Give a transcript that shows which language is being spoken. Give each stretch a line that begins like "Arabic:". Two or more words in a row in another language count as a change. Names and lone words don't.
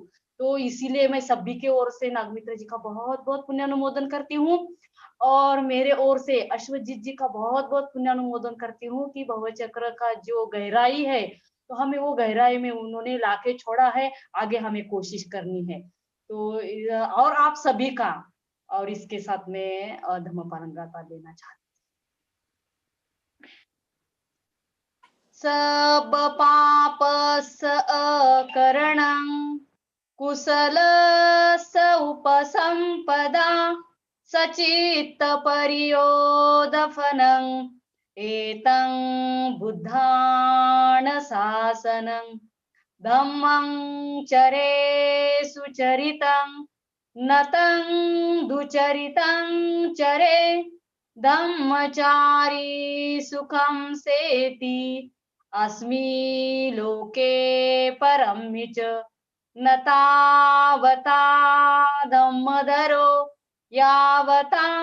Hindi: तो इसीलिए मैं सभी के ओर से नागमित्र जी का बहुत बहुत पुण्यानुमोदन करती हूँ और मेरे ओर से अश्वजीत जी का बहुत बहुत पुण्यानुमोदन करती हूँ कि भवचक्र का जो गहराई है तो हमें वो गहराई में उन्होंने लाके छोड़ा है, आगे हमें कोशिश करनी है। तो और आप सभी का, और इसके साथ में धम्म पालन गाथा देना चाहती हूँ।
Pali: सब पाप करणं कुशलस्य उपसंपदा सचित्त परियोदफनं एतं बुद्धान शासनं धम्मं चरे सुचरितं नतं दुचरितं चरे धम्मचारी सुखं सेति अस्मि लोके परं च न तावता धम्मधरो यावता